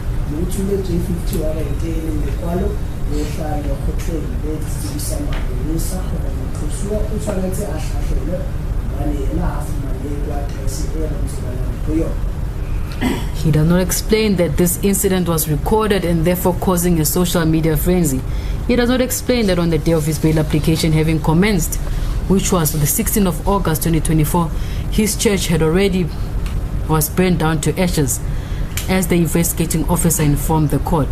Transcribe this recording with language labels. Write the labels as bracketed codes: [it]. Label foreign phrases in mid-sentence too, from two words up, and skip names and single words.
[tn] J50 wa re teng le kwalo le tla le khotleng le tsisa maponesa gore mothusiwa o tshwanetse a hlahlele bane ena a fumane address e re ntselang go yona. [en] He does not explain that this incident was recorded and therefore causing a social media frenzy. He does not explain that on the day of his bail application having commenced, which was the 16th of August 2024, his church was burned down to ashes, as the investigating officer informed the court.